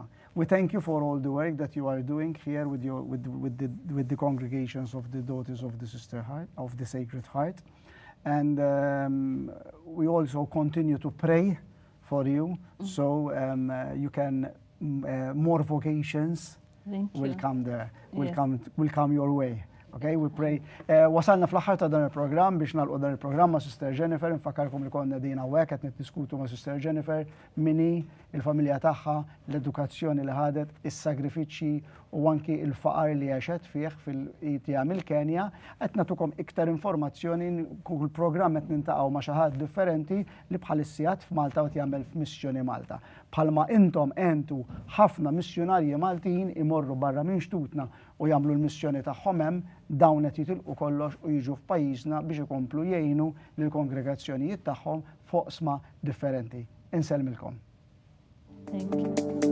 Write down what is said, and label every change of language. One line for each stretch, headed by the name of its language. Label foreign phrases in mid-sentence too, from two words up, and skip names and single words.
English: We thank you for all the work that you are doing here with the congregations of the Daughters of the Sister Heart, of the Sacred Heart. And we also continue to pray for you, so you can, more vocations will come there, will come your way. Okay, we pray.
Maltese: Wasalna fl-aħħar ta' dan il-programm biex nagħlqu dan il-programm ma' Sister Jennifer, nfakkarkom li konna dina hawnhekk qed niddiskutu ma' Sister Jennifer mini il-familja tagħha, l-edukazzjoni li ħadet, is-sagrifiċċji u anki il-faqar li għexet fih fil-qitja mill-Kenja. Qed nagħtukom iktar informazzjoni, kull programm qed nintaqgħu ma' xi ħadd differenti li bħalissijat f'Malta u jagħmel f'Missjoni Malta. Bħalma intom entu ħafna missjonarji Maltin imorru barra minn xtutna u jagħmlu l-missjoni tagħhom hemm, dawn qed jitilqu kollox u jiġu f'pajjiżna biex ikomplu jgħinu lill-kongregazzjonijiet tagħhom foqsma differenti. Insellmilkom.
English: Thank you.